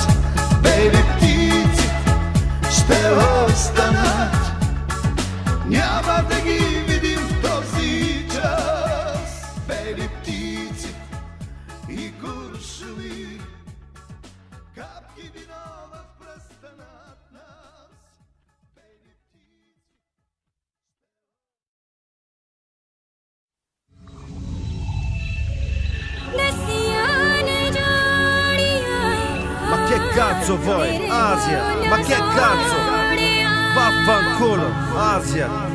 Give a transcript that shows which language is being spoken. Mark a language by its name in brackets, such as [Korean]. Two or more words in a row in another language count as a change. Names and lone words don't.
[Bulgarian] Бели птици ще останат, няма да ги видим в този час. Бели птици и куршуми, капки вино в пръста над нас. Бели птици. [Italian] Ma che cazzo vuoi, Asia? Ma che cazzo? Vaffanculo, Asia.